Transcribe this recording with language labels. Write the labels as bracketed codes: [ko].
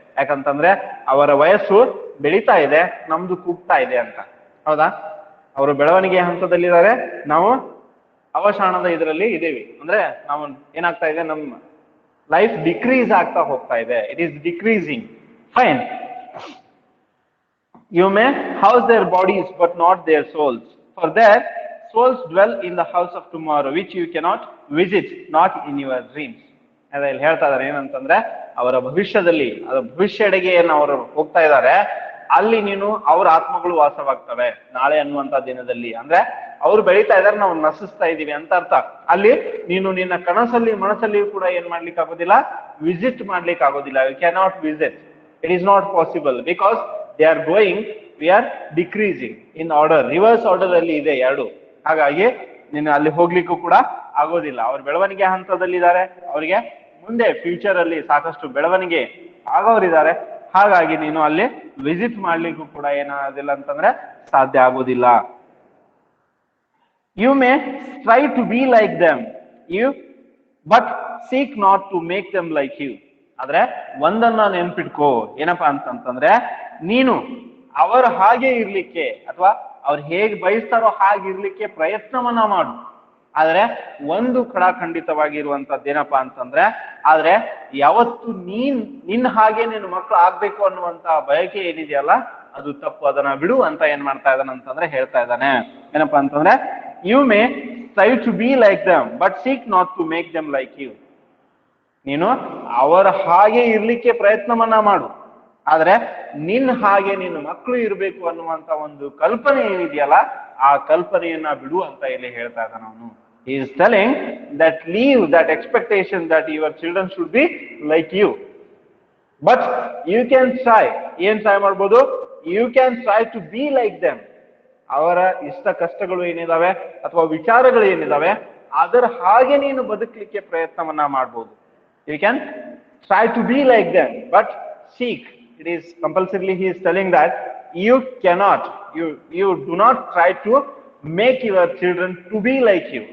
[kn] ಯಾಕಂತಂದ್ರೆ ಅವರ ವಯಸ್ಸು ಬೆಳೀತಾ ಇದೆ, ನಮ್ದು ಕೂಗ್ತಾ ಇದೆ ಅಂತ. ಹೌದಾ? ಅವರು ಬೆಳವಣಿಗೆ ಹಂತದಲ್ಲಿದ್ದಾರೆ, ನಾವು ಅವಸಾನದ ಇದರಲ್ಲಿ ಇದೇವಿ. ಅಂದ್ರೆ ನಾವು ಏನಾಗ್ತಾ ಇದೆ, ನಮ್ಮ ಲೈಫ್ ಡಿಕ್ರೀಸ್ ಆಗ್ತಾ ಹೋಗ್ತಾ ಇದೆ. [en] It is decreasing. Fine. You may house their bodies but not their souls, for their souls dwell in the house of tomorrow which you cannot visit, not in your dreams. [kn] ಅದೇ ಇಲ್ಲಿ ಹೇಳ್ತಾ ಇದಾರೆ ಏನಂತಂದ್ರೆ, ಅವರ ಭವಿಷ್ಯದಲ್ಲಿ, ಅದರ ಭವಿಷ್ಯಡೆಗೆ ಏನು ಅವರು ಹೋಗ್ತಾ ಇದ್ದಾರೆ, ಅಲ್ಲಿ ನೀನು ಅವ್ರ ಆತ್ಮಗಳು ವಾಸವಾಗ್ತವೆ ನಾಳೆ ಅನ್ನುವಂತ ದಿನದಲ್ಲಿ. ಅಂದ್ರೆ ಅವ್ರು ಬೆಳೀತಾ ಇದಾರೆ, ನಾವು ನಶಿಸ್ತಾ ಇದೀವಿ ಅಂತ ಅರ್ಥ. ಅಲ್ಲಿ ನೀನು ನಿನ್ನ ಕನಸಲ್ಲಿ ಮನಸ್ಸಲ್ಲಿ ಕೂಡ ಏನ್ ಮಾಡ್ಲಿಕ್ಕೆ ಆಗೋದಿಲ್ಲ, ವಿಸಿಟ್ ಮಾಡ್ಲಿಕ್ಕೆ ಆಗೋದಿಲ್ಲ. [en] You cannot visit. It is not possible because they are going, we are decreasing in order, reverse order [kn] ಅಲ್ಲಿ ಇದೆ ಎರಡು. ಹಾಗಾಗಿ ನೀನು ಅಲ್ಲಿ ಹೋಗ್ಲಿಕ್ಕೂ ಕೂಡ ಆಗೋದಿಲ್ಲ. ಅವ್ರ ಬೆಳವಣಿಗೆ ಹಂತದಲ್ಲಿದ್ದಾರೆ, ಅವರಿಗೆ ಮುಂದೆ ಫ್ಯೂಚರ್ ಅಲ್ಲಿ ಸಾಕಷ್ಟು ಬೆಳವಣಿಗೆ ಆಗೋರಿದ್ದಾರೆ. ಹಾಗಾಗಿ ನೀನು ಅಲ್ಲಿ ವಿಸಿಟ್ ಮಾಡ್ಲಿಕ್ಕೂ ಕೂಡ ಏನಾಗೋದಿಲ್ಲ ಅಂತಂದ್ರೆ ಸಾಧ್ಯ ಆಗೋದಿಲ್ಲ. [en] You may try to be like them, but seek not to make them like you. [kn] ಆದ್ರೆ ಒಂದನ್ನ ನೆನ್ಪಿಟ್ಕೋ, ಏನಪ್ಪಾ ಅಂತಂತಂದ್ರೆ, ನೀನು ಅವರ ಹಾಗೆ ಇರ್ಲಿಕ್ಕೆ ಅಥವಾ ಅವ್ರು ಹೇಗೆ ಬಯಸ್ತಾರೋ ಹಾಗೆ ಇರ್ಲಿಕ್ಕೆ ಪ್ರಯತ್ನವನ್ನ ಮಾಡು. ಆದ್ರೆ ಒಂದು ಖಂಡಿತವಾಗಿರುವಂತದ್ದು ಏನಪ್ಪಾ ಅಂತಂದ್ರೆ, ಆದ್ರೆ ಯಾವತ್ತು ನಿನ್ನ ಹಾಗೆ ನಿನ್ನ ಮಕ್ಕಳು ಆಗ್ಬೇಕು ಅನ್ನುವಂತ ಬಯಕೆ ಏನಿದೆಯಲ್ಲ ಅದು ತಪ್ಪು, ಅದನ್ನ ಬಿಡು ಅಂತ ಏನ್ ಮಾಡ್ತಾ ಇದ್ದಾನೆ ಅಂತಂದ್ರೆ ಹೇಳ್ತಾ ಇದ್ದಾನೆ. ಏನಪ್ಪಾ ಅಂತಂದ್ರೆ, [en] You may try to be like them but seek not to make them like you. [kn] ನೀನು ಅವರ ಹಾಗೆ ಇರ್ಲಿಕ್ಕೆ ಪ್ರಯತ್ನವನ್ನ ಮಾಡು, ಆದ್ರೆ ನಿನ್ನ ಹಾಗೆ ನಿನ್ನ ಮಕ್ಕಳು ಇರಬೇಕು ಅನ್ನುವಂತ ಒಂದು ಕಲ್ಪನೆ ಏನಿದೆಯಲ್ಲ ಆ ಕಲ್ಪನೆಯನ್ನ ಬಿಡು ಅಂತ ಇಲ್ಲಿ ಹೇಳ್ತಾ ಇದ್ದಾನೆ ಅವನು. [en] He is telling that leave that expectation that your children should be like you, but you can try. [kn] ಏನ್ ಟ್ರೈ ಮಾಡ್ಬೋದು? [en] You can try to be like them. [kn] ಅವರ ಇಷ್ಟ ಕಷ್ಟಗಳು ಏನಿದಾವೆ ಅಥವಾ ವಿಚಾರಗಳು ಏನಿದಾವೆ ಅದರ ಹಾಗೆ ನೀನು ಬದುಕಲಿಕ್ಕೆ ಪ್ರಯತ್ನವನ್ನ ಮಾಡ್ಬೋದು. [en] You can try to be like them, but seek. It is compulsorily he is telling that you cannot, you do not try to make your children to be like you.